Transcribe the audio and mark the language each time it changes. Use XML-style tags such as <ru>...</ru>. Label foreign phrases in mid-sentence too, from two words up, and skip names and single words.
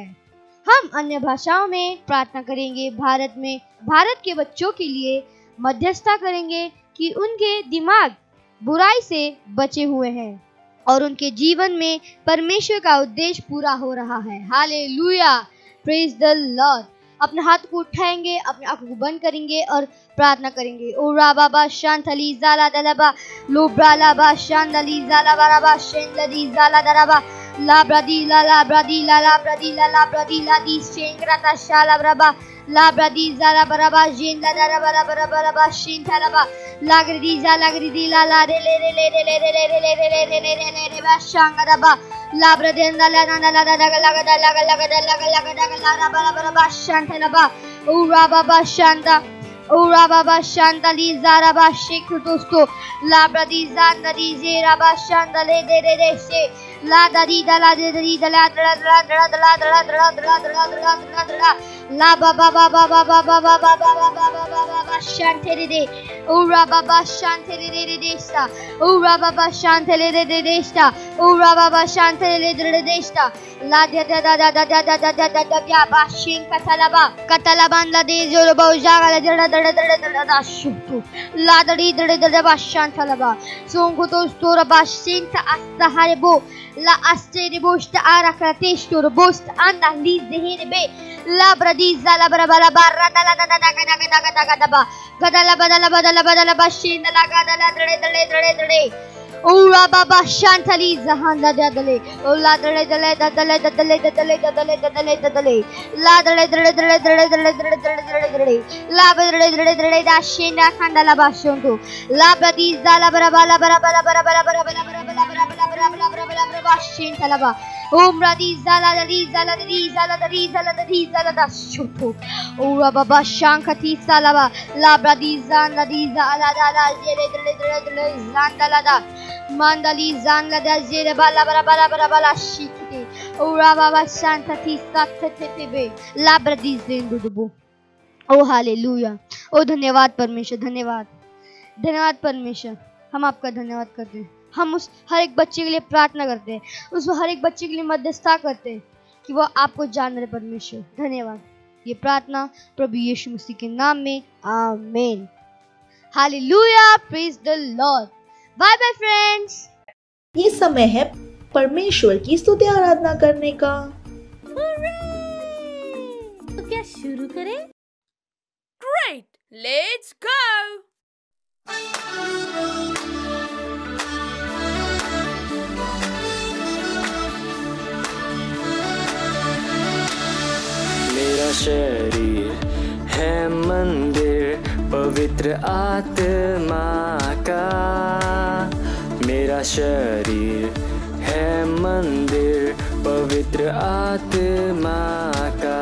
<hi>हम अन्य भाषाओं में प्रार्थना करेंगे। भारत के बच्चों के लिए मध्यस्थता करेंगे कि उनके दिमाग बुराई से बचे हुए हैं और उनके जीवन में परमेश्वर का उद्देश्य पूरा हो रहा है।</hi> <en>Hallelujah, praise the Lord.</en> <hi>अपने हाथ को उठाएंगे, अपने आंखों को बंद करेंगे और प्रार्थना करेंगे। ओ राबाबा शांतली जाला दलबा लोब्रालाबा शांतली जाला बराबा शेंदली जाला दरबा ला ब्रदी ला ब्रदी ला ब्रदी ला ब्रदी ला दी शेंग्रता शाला ब्रबा ला ब्रदी जाला बराबा जेंदा दरबा बराबा शेंथलबा लागरी ला ला रे ले रे ले रे ले रे ले रे ले रे ले रे ले रे बा शांगरबा ला ब्रदे ला ला ला ला ला बराबा शांथलबा ओ राबाबा शांता ओरा बाबा शांतली ज़ाराबा शेख दोस्तों ला ब्रदी ज़ांदरी ज़ेराबा शांतले दे रे रे से ला दरी दला दे दरी दला दला दला दला दला दला दला दला दला दला दला दला ला बाबा बाबा बाबा बाबा बाबा बाबा बाबा शांतले दे ओरा बाबा शांतले दे रे देस्ता ओरा बाबा शांतले दे रे देस्ता ओरा बाबा शांतले दे रे देस्ता ला दे दा दा दा दा दा दा दा दा दा या बा शेख कतलाबान ला दे जो बहुजागा दे दा शुतु लादड़ी दड़े दड़े बाशान थलबा सोंगो तो स्टोर बाशिन ta astaharebo la asterebost arakratestor bost anda lizehebe la bradiza la brabala barra dala dala daga gadala badala bashin la gadala dड़े ओरा बाबा शांतली जहान दा दले ओ ला दले दले दले दले दले दले दले दले ला दले दले दले दले दले दले दले दले ला दले दले दले दा शेंडा खंडला बाशोंतो ला ब्रदी जाला बराबला बराबला बराबला बराबला बराबला बराबला बराबला बराबला बराबला शेंतलबा ओम ब्रदी जाला दली जाला दली जाला दली जाला दली जाला दा शुतो ओरा बाबा शांखती सालबा ला ब्रदी जान दली जाला दा जेले दले दले दले जांदला दा Mandali zangla da zere bala bala bala bala bala shikite ora baba shanta ti sattetebe labradi zendubu। ओ हालेलुया, ओ धन्यवाद परमेश्वर, धन्यवाद परमेश्वर। हम आपका धन्यवाद करते हैं। हम उस हर एक बच्चे के लिए प्रार्थना करते हैं, उस हर एक बच्चे के लिए मध्यस्थता करते हैं कि वो आपको जान रहे। परमेश्वर धन्यवाद। ये प्रार्थना प्रभु यीशु मसीह के नाम में, आमीन।</hi> <en>Hallelujah, praise the Lord. Bye bye friends.</en> <hi>ये समय है परमेश्वर की स्तुति आराधना करने का। तो क्या शुरू करें?</hi> <en>Great, let's go!</en> <hi>मेरा शरीर है मंदिर पवित्र आत्मा का, मेरा शरीर है मंदिर पवित्र आत्मा का,</hi>